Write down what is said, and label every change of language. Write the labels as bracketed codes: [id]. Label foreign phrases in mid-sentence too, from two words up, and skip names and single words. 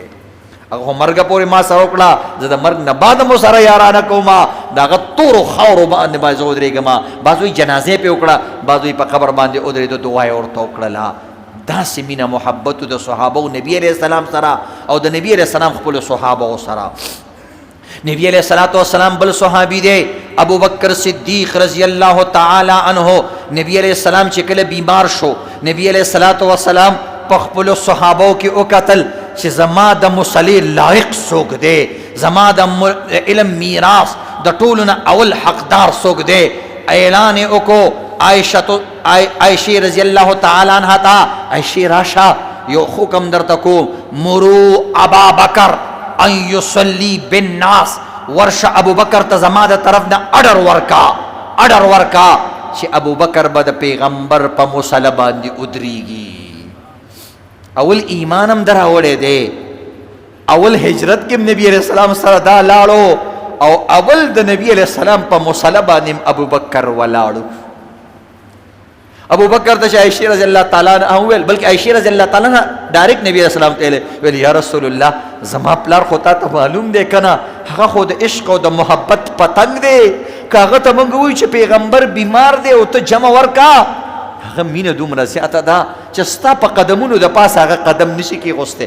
[ps] هغه مرګ پورې ما سره وکړه، زه د مرګ نه بعد مو سره یارانه کومه، د هغه تورو خاورو باندې به زه ودرېږم. بعض وایي جنازې پې وکړه، بعض وایي په قبر باندې ودرېدو، دعا یې ورته وکړله. داسې مینه محبتو د صحابو نبي [ar] علیه السلام [ps] سره او د نبي [ar] علیه السلام [ps] خپلو صحابو سره. نبی [ar] علیہ السلام [ps] بل صحابی دے ابو بکر صدیق [ar] رضی اللہ تعالی عنہ. [ps] نبی [ar] علیہ السلام [ps] چې کله بیمار شو، نبی [ar] علیہ السلام [ps] په خپلو صحابو کې وکتل چې زما د مصلی لایق څوک دی، زما د علم میراث د ټولو نه اول حقدار څوک دی. اعلان یې وکړو عائشہ [ar] رضی اللہ تعالی عنہ [ps] ته، عائشہ راشه یو حکم درته کوم، [ar] مرو ابا بکر ان یصلی بالناس، [ps] ورشه ابو بکر ته زما د طرف نه اډر ورکا چې ابو بکر به د پیغمبر په مصلی باندې ودرېږي. اول ایمان هم دراوړی دی، اول هجرت کې نبی [ar] علیہ السلام [ps] سره دا لاړو، او اول د نبی [ar] علیہ السلام [ps] په مصلی باندې ابو بکر ولاړو. ابو بکر ته عائشہ [ar] رضی اللہ تعالی عنہ [ps] ویل، بلکہ عائشہ [ar] رضی اللہ تعالی عنہ [ps] ډایرکټ نبی [ar] علیہ السلام [ps] ته ویل [ar] یا رسول الله [ps] زما پلار خو تا ته معلوم دی کنه، هغه خو د عشق او د محبت پتنګ دی، کاغه ته مونږ وایو چې پیغمبر بیمار دی او ته جمع ورکا، هغه مینه دومره زیاته ده چې ستا په قدمونو د پاسه هغه قدم نشي کېغوستی.